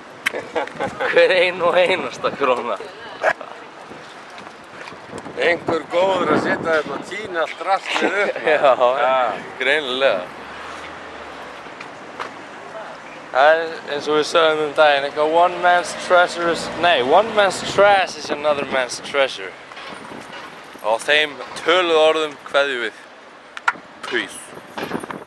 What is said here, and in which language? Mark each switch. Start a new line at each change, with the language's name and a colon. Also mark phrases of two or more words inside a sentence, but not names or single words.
Icelandic: Hver einasta króna. Einhver góður að setja þetta og tína allt rastlið upp. Já, greinilega. Það eins og við sögum daginn, eitthvað
English: one man's trash is another man's treasure.
Icelandic: Og á þeim töluðu orðum kveðjum við.
English: Peace.